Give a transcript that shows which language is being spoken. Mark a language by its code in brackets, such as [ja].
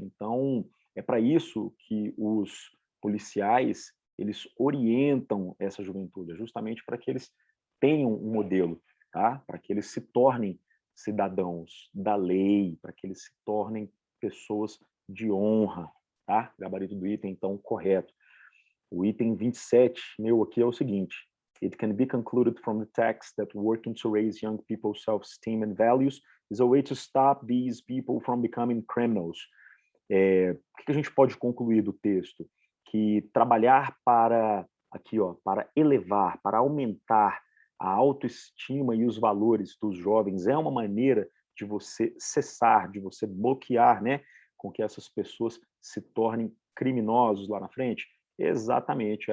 [pt] Então, é para isso que os policiais, eles orientam essa juventude, justamente para que eles tenham um modelo, tá? Para que eles se tornem cidadãos da lei, para que eles se tornem pessoas de honra, tá? Gabarito do item, então, correto. O item 27, meu, aqui é o seguinte: [en] it can be concluded from the text that working to raise young people's self-esteem and values is a way to stop these people from becoming criminals. [pt] O que a gente pode concluir do texto? Que trabalhar para, aqui, ó, para elevar, para aumentar a autoestima e os valores dos jovens é uma maneira de você cessar, de você bloquear, né, com que essas pessoas se tornem criminosos lá na frente? Exatamente.